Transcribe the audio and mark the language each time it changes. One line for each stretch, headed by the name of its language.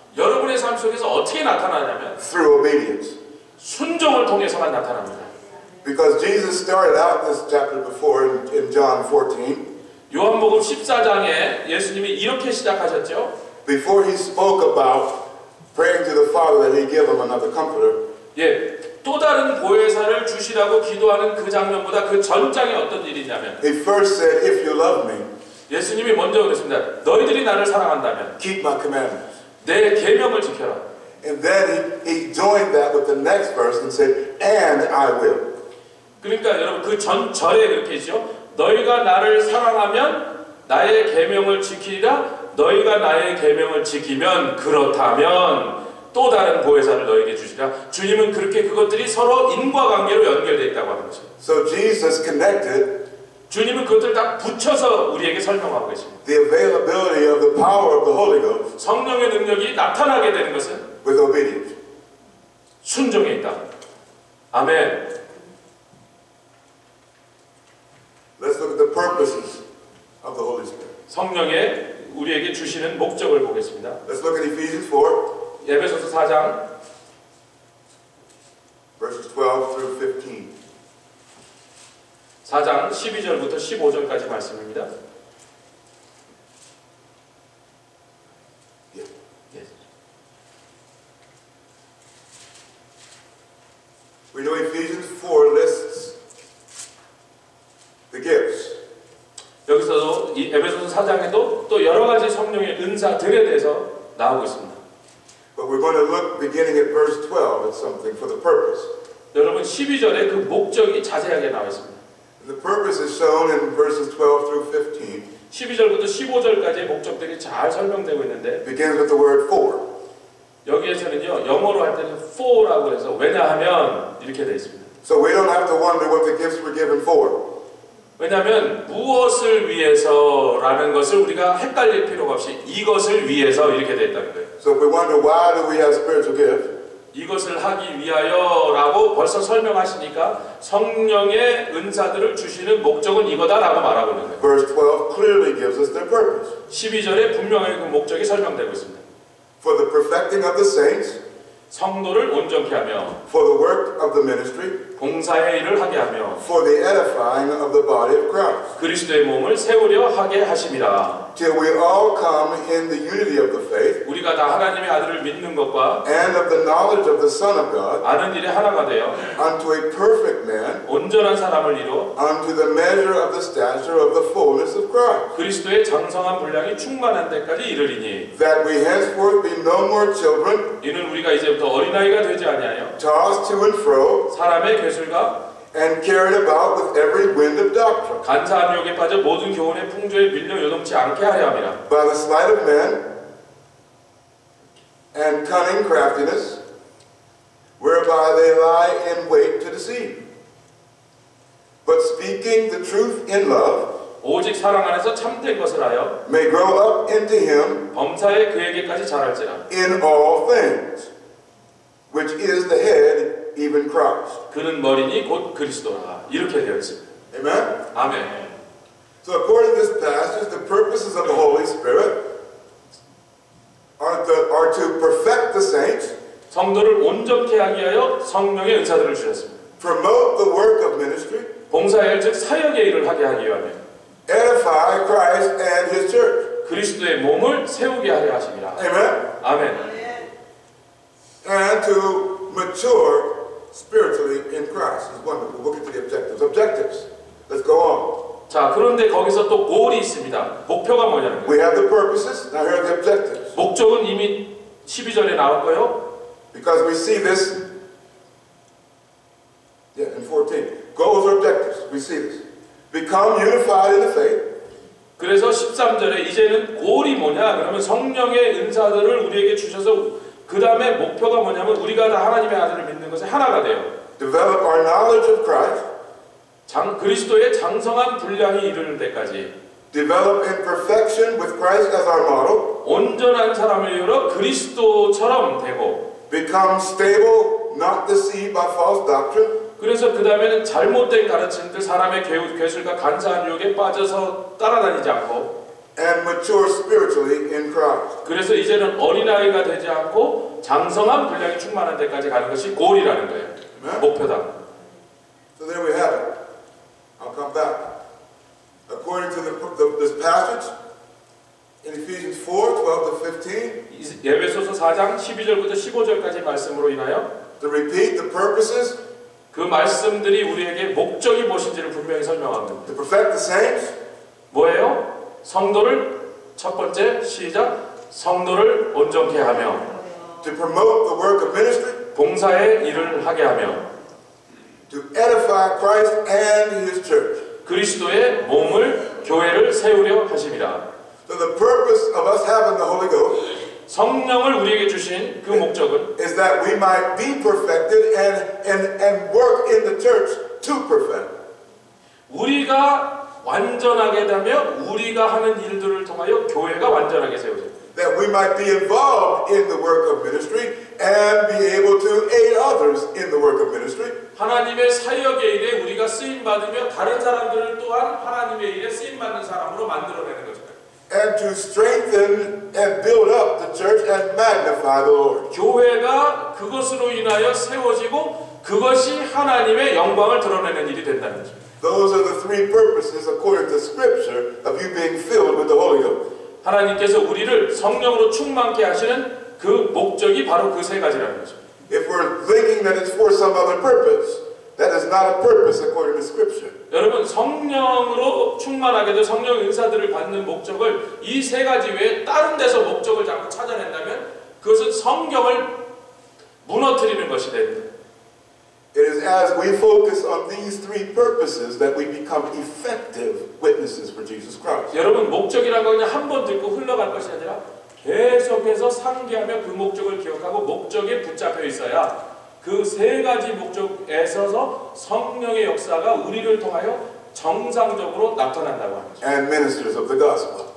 Korean: 여러분의 삶 속에서 어떻게 나타나냐면
English: through obedience.
Korean: 순종을 통해서만 나타납니다.
English: Because Jesus started out this chapter before in John 14.
Korean: 요한복음 14장에 예수님이 이렇게 시작하셨죠.
English: Before he spoke about praying to the Father that he give him another comforter,
Korean: 예, 또 다른 보혜사를 주시라고 기도하는 그 장면보다 그 전장에 어떤 일이 있냐면
English: he first said, if you love me,
Korean: 예수님이 먼저 그랬습니다. 너희들이 나를 사랑한다면
English: keep my commandments.
Korean: 내 계명을 지켜라.
English: And then he joined that with the next verse and said, and I will.
Korean: 그러니까 여러분 그 전절에 그렇게 했죠. 너희가 나를 사랑하면 나의 계명을 지키리라. 너희가 나의 계명을 지키면 그렇다면 또 다른 보혜사를 너희에게 주시라. 주님은 그렇게 그것들이 서로 인과관계로 연결되어 있다고 하는 거죠.
English: So Jesus connected
Korean: 주님은 그것들을 다 붙여서 우리에게 설명하고 계십니다.
English: the availability of the power of the Holy Ghost
Korean: 성령의 능력이 나타나게 되는 것은
English: with obedience.
Korean: 순종에 있다. 아멘.
English: Let's look at the purposes of the Holy Spirit.
Korean: 성령의 우리에게 주시는 목적을 보겠습니다.
English: Let's look at Ephesians 4,
Korean: 에베소서 4장
English: verses 12 through 15.
Korean: 4장 12절부터 15절까지 말씀입니다.
English: Yeah. Yes. We know Ephesians 4 lists the gifts.
Korean: 여기서도 이 에베소서 4장에도 또 여러 가지 성령의 은사들에 대해서 나오고 있습니다.
English: But we're going to look beginning at verse 12 at something for the purpose.
Korean: 여러분 12절에 그 목적이 자세하게 나와 있습니다.
English: And the purpose is shown in verses 12 through 15.
Korean: 12절부터 15절까지의 목적들이 잘 설명되고 있는데
English: It begins with the word for.
Korean: 여기에서는요 영어로 할 때는 for라고 해서 왜냐하면 이렇게 되어 있습니다.
English: So we don't have to wonder what the gifts were given for.
Korean: 왜냐하면 무엇을 위해서라는 것을 우리가 헷갈릴 필요가 없이 이것을 위해서 이렇게 되어 있다는 거예요.
English: So if we wonder why do we have spiritual gifts,
Korean: 이것을 하기 위하여라고 벌써 설명하시니까 성령의 은사들을 주시는 목적은 이거다라고 말하고 있는 거예요.
English: verse 12 clearly gives us their purpose.
Korean: 12절에 분명하게 그 목적이 설명되고 있습니다.
English: For the perfecting of the saints,
Korean: 성도를 온전케 하며
English: for the work of the ministry,
Korean: 봉사의 일을 하게 하며
English: for the edifying of the body of Christ,
Korean: 그리스도의 몸을 세우려 하게 하심이라.
English: till we all come in the unity of the faith
Korean: 우리가 다 하나님의 아들을 믿는 것과
English: and of the knowledge of the Son of God,
Korean: 아는 일에 하나가 되어
English: unto a perfect man,
Korean: 온전한 사람을 이루어
English: unto the measure of the stature of the fullness of Christ,
Korean: 그리스도의 장성한 분량이 충만한 데까지 이르리니
English: that we henceforth be no more children,
Korean: 이는 우리가 이제부터 어린아이가 되지 아니하여
English: tossed to and fro,
Korean: 사람의 괴술과
English: and carried about with every wind of doctrine,
Korean: 간사한 유혹에 빠져 모든 교훈의 풍조에 밀려 요동치 않게 하려 함이라.
English: by the sleight of men and cunning craftiness, whereby they lie in wait to deceive. But speaking the truth in love,
Korean: 오직 사랑 안에서 참된 것을 하여
English: may grow up into him
Korean: 범사에 그에게까지 자랄지라.
English: in all things, which is the head, even Christ.
Korean: 그는 머리니 곧 그리스도라. 이렇게 되어 있습니다.
English: Amen?
Korean: 아멘.
English: So according to this passage, Holy Spirit are to perfect the saints,
Korean: 성도를 온전케 하기 위하여 성령의 은사들을 주셨습니다.
English: promote the work of ministry,
Korean: 봉사의 일, 즉 사역의 일을 하게 하기 위하여
English: edify Christ and His church.
Korean: 그리스도의 몸을 세우게 하려 하십니다.
English: Amen?
Korean: 아멘.
English: And to mature spiritually in Christ. It's wonderful. We'll get to the objectives. Objectives. Let's go on.
Korean: 자, 그런데 거기서 또 골이 있습니다. 목표가 뭐냐는
English: We
Korean: 거예요.
English: have the purposes. Now here are the objectives.
Korean: 목적은 이미 12절에 나왔고요.
English: Because we see this, in 14. Goals or objectives. We see this. Become unified in the faith.
Korean: 그래서 13절에 이제는 골이 뭐냐? 그러면 성령의 은사들을 우리에게 주셔서 그 다음에 목표가 뭐냐면 우리가 다 하나님의 아들을 믿는 것에 하나가 돼요.
English: Develop our knowledge of Christ.
Korean: 그리스도의 장성한 분량이 이르는 데까지
English: Develop in perfection with Christ as our model.
Korean: 온전한 사람을 이루어 그리스도처럼 되고
English: Become stable, not deceived by false doctrine.
Korean: 그래서 그 다음에는 잘못된 가르침들, 사람의 괴술과 간사한 유혹에 빠져서 따라다니지 않고
English: And mature spiritually in Christ.
Korean: 그래서 이제는 어린아이가 되지 않고 장성한 분량이 충만한 데까지 가는 것이 골이라는 거예요. 목표다.
English: So there we have it. I'll come back. According to this passage in Ephesians 4:12-15,
Korean: 예배소서 4장 12절부터 15절까지 말씀으로 인하여
English: to repeat the purposes,
Korean: 그 말씀들이 우리에게 목적이 무엇인지를 분명히 설명합니다.
English: to perfect the saints,
Korean: 뭐예요? 성도를 첫 번째 시작 성도를 온전케 하며
English: to promote the work of ministry,
Korean: 봉사의 일을 하게 하며
English: to edify Christ and His church.
Korean: 그리스도의 몸을 교회를 세우려 하심이라.
English: So the purpose of us having the Holy Ghost
Korean: 성령을 우리에게 주신 그 목적은
English: is that we might be perfected and work in the church to perfect.
Korean: 우리가 완전하게 되며 우리가 하는 일들을 통하여 교회가 완전하게 세워져요.
English: That we might be involved in the work of ministry and be able to aid others in the work of ministry.
Korean: 하나님의 사역의 일에 우리가 쓰임 받으며 다른 사람들을 또한 하나님의 일에 쓰임 받는 사람으로 만들어내는 거죠.
English: And to strengthen and build up the church and magnify the Lord.
Korean: 교회가 그것으로 인하여 세워지고 그것이 하나님의 영광을 드러내는 일이 된다는 거죠.
English: Those are the three purposes according to Scripture of you being filled with the Holy Ghost.
Korean: 하나님께서 우리를 성령으로 충만케 하시는 그 목적이 바로 그 세 가지라는 거죠.
English: If we're thinking that it's for some other purpose, that is not a purpose according to Scripture.
Korean: 여러분 성령으로 충만하게 돼 성령 은사들을 받는 목적을 이 세 가지 외에 다른 데서 목적을 자꾸 찾아낸다면 그것은 성경을 무너뜨리는 것이 됩니다.
English: It is as we focus on these three purposes that we become effective witnesses for Jesus Christ.
Korean: 여러분 목적이라는 건 그냥 한 번 듣고 흘러갈 것이 아니라 계속해서 상기하며 그 목적을 기억하고 목적에 붙잡혀 있어야 그 세 가지 목적에 있어서 성령의 역사가 우리를 통하여 정상적으로 나타난다고 하는 거죠.
English: And ministers of the gospel.